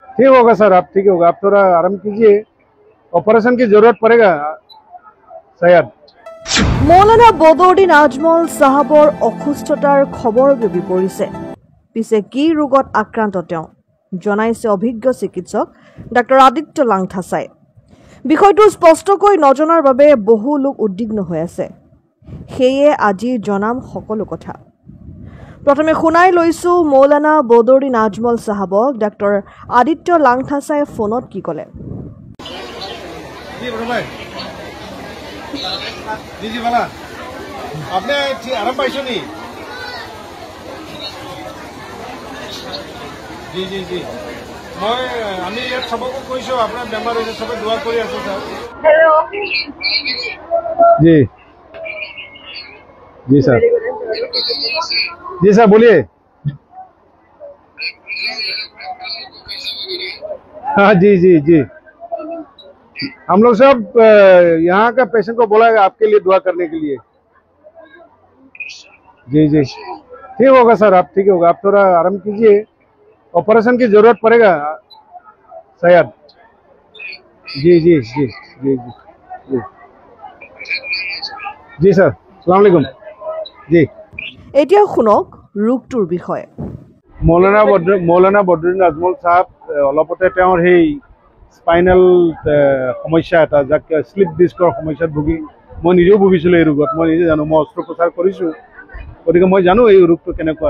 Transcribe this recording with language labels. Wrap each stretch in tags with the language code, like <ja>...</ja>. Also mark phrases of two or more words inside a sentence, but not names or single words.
<hi>ठीक होगा सर, आप ठीक होगा, आप थोड़ा आराम कीजिए, ऑपरेशन की जरूरत पड़ेगा शायद।</hi> <as>मौलाना बदरुद्दीन आजमल साहाबर অসুস্থতাৰ খবৰ বিবি পৰিছে। পিছে কি ৰোগত আক্ৰান্ত তেওঁ জনাইছে অভিজ্ঞ চিকিৎসক ডাক্তৰ আদিত্য লাংথাছাই। বিষয়টো স্পষ্টকৈ নজনাৰ বাবে বহু লোক উদ্বিগ্ন হৈ আছে। সেয়ে আজি জনাম সকলো কথা। প্ৰথমে শুনাই লৈছো মৌলানা বদৰুদ্দীন আজমল সাহাবক ডাক্তৰ আদিত্য লাংথাছাই ফোনত কি ক'লে।</as> <hi>जी जी बोला, आपने आराम पाइছো নি? जी जी जी मैं</hi> <as>আমি ইয়াত সবকো কৈছো আপোনাৰ বেমাৰ হৈছে, সবে দোয়া কৰি আছে স্যার।</as> <hi>हेलो जी जी सर, जी सर बोलिए। हाँ जी जी जी, हम लोग सब यहाँ का पेशेंट को बोला है आपके लिए दुआ करने के लिए। जी जी ठीक होगा सर, आप ठीक होगा, आप थोड़ा आराम कीजिए, ऑपरेशन की जरूरत पड़ेगा शायद। जी जी जी जी जी जी जी सर, अस्सलाम वालेकुम। जी</hi> <as>এতিয়া শুনক ৰোগটোৰ বিষয়ে। মৌলানা বদৰুদ্দীন আজমল সাহেব অলপতে তেওঁৰ সেই স্পাইনেল সমস্যা এটা, যাক স্লিপ ডিস্কৰ সমস্যাত ভুগি মই নিজেও ভুগিছিলোঁ। এই ৰোগত মই নিজে জানো, মই অস্ত্ৰোপচাৰ কৰিছোঁ, গতিকে মই জানো এই ৰোগটো কেনেকুৱা।</as>